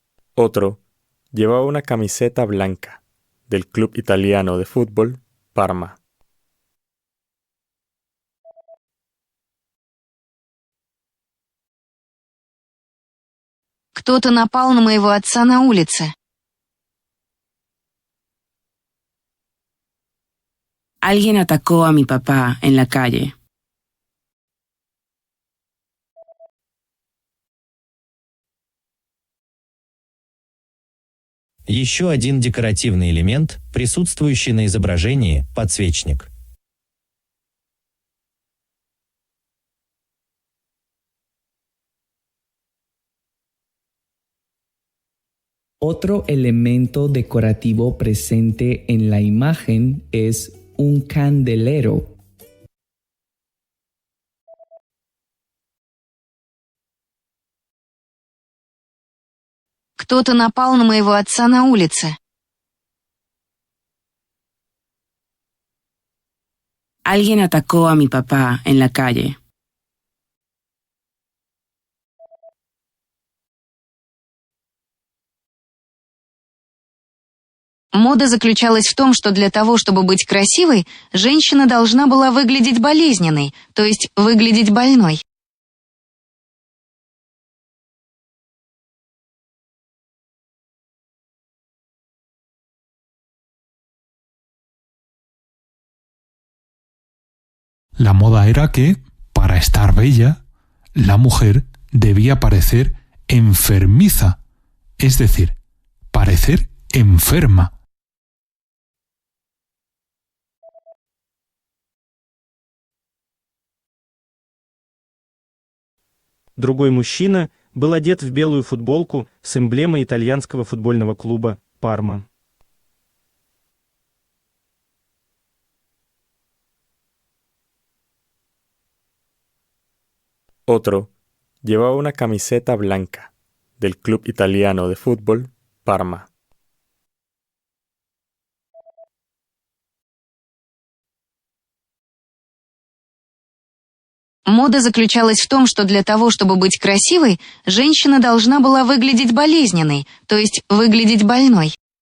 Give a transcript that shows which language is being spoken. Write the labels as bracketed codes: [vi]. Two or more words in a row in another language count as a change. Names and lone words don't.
[es] Otro llevaba una camiseta blanca del club italiano de fútbol Parma. [ru] Кто-то напал на моего отца на улице. [es] Alguien atacó a mi papá en la calle. [ru] Еще один декоративный элемент, присутствующий на изображении – подсвечник. [es] Otro elemento decorativo presente en la imagen es un candelero. [ru] Кто-то напал на моего отца на улице. [es] Alguien atacó a mi papá en la calle. [ru] Мода заключалась в том, что для того, чтобы быть красивой, женщина должна была выглядеть болезненной, то есть выглядеть больной. [es] La moda era que, para estar bella, la mujer debía parecer enfermiza, es decir, parecer enferma. [ru] Другой мужчина был одет в белую футболку с эмблемой итальянского футбольного клуба «Парма». [es] Otro llevaba una camiseta blanca del club italiano de fútbol Parma. [ru] Мода заключалась в том, что для того, чтобы быть красивой, женщина должна была выглядеть болезненной, то есть выглядеть больной.